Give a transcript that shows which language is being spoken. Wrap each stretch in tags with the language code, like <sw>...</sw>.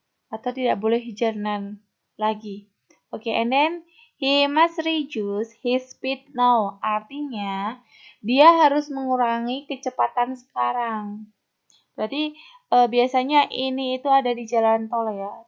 <id>Atau tidak boleh jalan lagi.</id> <en>Oke, and then he must reduce his speed now.</en> <id>Artinya, dia harus mengurangi kecepatan sekarang. Berarti biasanya ini itu ada di jalan tol ya.</id>